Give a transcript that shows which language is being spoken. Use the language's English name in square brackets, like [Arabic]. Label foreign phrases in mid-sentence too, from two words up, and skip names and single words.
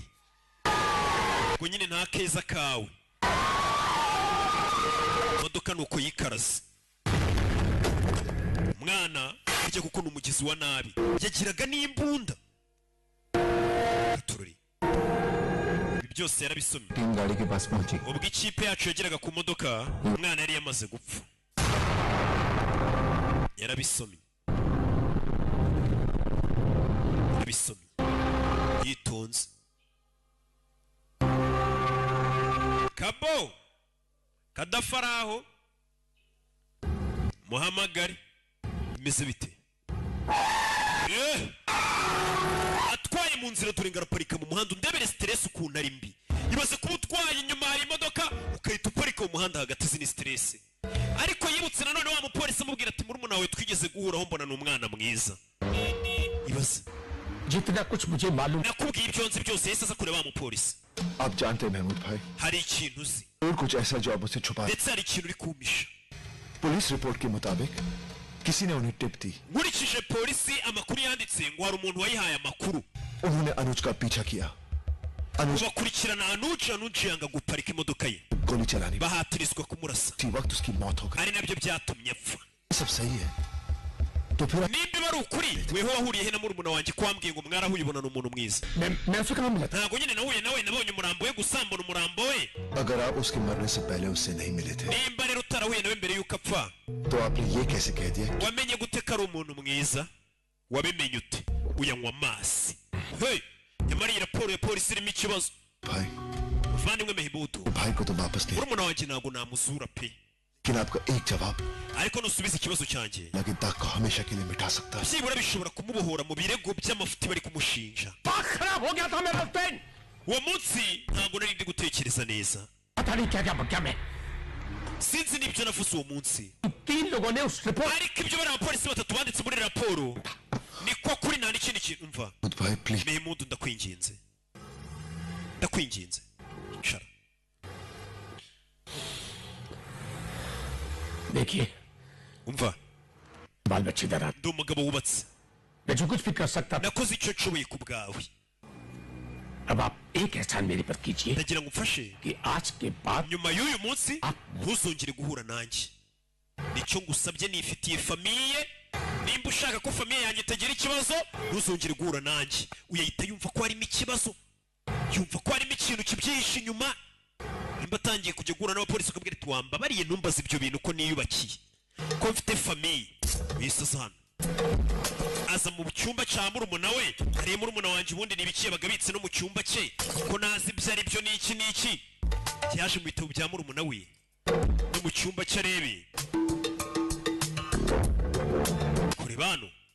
[Kinyarwanda] Ubwo nyine nta keza kawe. Modoka nuko yikaraze. Umwana ujya kuko n'umugizi wa nabi yagiraga n'imbunda. Gatururi ibi byose yarabisomye. [Hindi] टीम गाड़ी के पास पहुंची. [Kinyarwanda] Ubwo ikipe yacu yageraga ku modoka umwana yari yamaze gupfa. Yarabisomye yitonze. Kabo kadafaraho muhamagare bimeze bite? Atwaye mu nzira turenga araparika mu muhanda. Undebere stress ukuntu ari mbi. Ibaze kuba utwaye inyuma hari imodoka ukahita uparika mu muhanda hagati. Izi ni stress. Ariko yibutse nanone wa mupolisi amubwira ati murumuna wawe twigeze guhuraho mbona n'umwana mwiza. Ibaze [Hindi] जितना कुछ मुझे मालूम. [Kinyarwanda] nakubwiye ibyo nzi byose yahise aza kureba wa mupolisi. [Hindi] आप जानते हैं महमूद भाई [Kinyarwanda] Hari ikintu uzi [Hindi] और कुछ ऐसा जो आप मुझसे छुपा. [Kinyarwanda] ndetse hari ikintu uri kumpisha. [Hindi] पुलिस रिपोर्ट के मुताबिक किसी ने उन्हें टिप दी. [Kinyarwanda] Nkurikije polisi amakuru yanditse ngo hari umuntu wayihaye amakuru. [Hindi] उन्होंने अनुज का पीछा किया. अनुज [Kinyarwanda] bakurikirana Anuji yanga guparika imodoka ye. [Hindi] गोली चलानी. [Kinyarwanda] Bahatirizwa kumurasa. [Hindi] उसी वक्त उसकी मौत हो गई. [Kinyarwanda] Ari nabyo byatumye apfa. [Hindi] सब सही है तो फिर [Kinyarwanda] Nimba bari ukuri weho wahuriye he na murumuna wanjye kwambwiye ngo mwarahuye ubona n'umuntu mwiza? [Hindi] मैं उससे कहाँ मिला था? [Kinyarwanda] Ntago nyine nahuye nawe nabonye umurambo we gusambona umurambo we. [Hindi] अगर आप उसके मरने से पहले उससे नहीं मिले थे [Kinyarwanda] Nimba rero utarahuye nawe mbere yuko apfa [Hindi] तो आपने ये कैसे कह दिया. [Kinyarwanda] wamenye gute ko ari umuntu mwiza? Wabimenye ute? Uyanywa amazi. Hey! Nyamara iyi raporo ya polisi irimo ikibazo. [Hindi] भाई [Kinyarwanda] Muvandimwe Mehimudu [Hindi] भाई को तो वापस नहीं. [Kinyarwanda] murumuna wanjye ntago namuzura pe. [Hindi] लेकिन आपका एक जवाब [Kinyarwanda] Ariko nusubiza ikibazo cyanjye [Hindi] लगे दाग को हमेशा के लिए मिटा सकता है. [Kinyarwanda] byibura bishobora kumubohora mu birego by'amafuti bari kumushinja. [Hindi] दिमाग खराब हो गया था मेरा पेन. [Kinyarwanda] Uwo munsi ntago nari ndi gutekereza neza. [Hindi] पता नहीं क्या क्या बक्या मैं. [Kinyarwanda] Sinzi n'ibyo navuze uwo munsi. [Hindi] 3 लोगों ने उस रिपोर्ट [Kinyarwanda] Ariko ibyo bari abapolisi batatu banditse muri raporo niko kuri nta n'ikindi kintu umva [Hindi] भाई प्लीज [Kinyarwanda] Mehmood ndakwinginze icara [Hindi] देखिए [Kinyarwanda] umva [Hindi] बाल बच्चे दरार [Kinyarwanda] ndi umugabo wubatse [Hindi] मैं जो कुछ भी कर सकता था [Kinyarwanda] nakoze icyo nshoboye ku bwawe [Hindi] अब आप एक एहसान मेरे पर कीजिए [Kinyarwanda] ndagira ngo umfashe [Hindi] कि आज के बाद [Kinyarwanda] nyuma y'uyu munsi ntuzongere guhura nanjye nicyo ngusabye nifitiye famiye nimba ushaka ko famiye yanjye itagira ikibazo ntuzongere guhura nanjye uyahita yumva ko harimo ikibazo yumva ko harimo ikintu kibyihishe inyuma nimba atangiye kujya guhura n'abapolisi ukabwira ati wambabariye ntumbaze ibyo bintu ko niyubakiye ko mfite famiye wisaza hano aza mu cyumba cya murumuna we hariya murumuna wanjye ubundi n'ibiki yabaga abitse no mu cyumba cye ko nazi ibyo ari byo n'iki n'iki yaje mu bitabo bya murumuna we no mu cyumba cye arebe kureba hano